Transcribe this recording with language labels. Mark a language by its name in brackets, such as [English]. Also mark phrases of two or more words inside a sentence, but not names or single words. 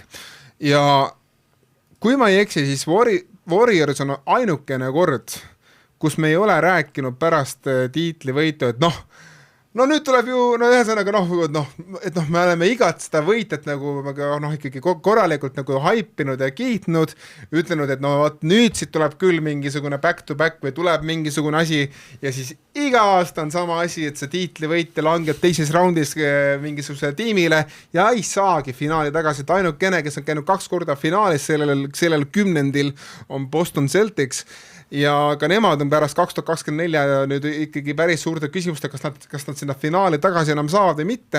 [Estonian] Ja kui ma ei eksi, siis Warriors on ainukene kord, kus me ei ole rääkinud pärast tiitlivõitu, et no nüüd tuleb ju, ühesõnaga et me oleme igat seda võitet nagu ikkagi korralikult nagu haipinud ja kiitnud, ütlenud, et nüüd siit tuleb küll mingisugune [English] back-to-back [Estonian] või tuleb mingisugune asi ja siis iga aasta on sama asi, et see tiitlivõit langeb teises raundis mingisugusele tiimile ja ei saagi finaali tagasi, et ainukene, kes on käinud 2 korda finaalis sellel 10. on Boston Celtics ja ka nemad on pärast 2024 nüüd ikkagi päris suurte küsimuste, kas nad sinna finaali tagasi enam saavad või mitte.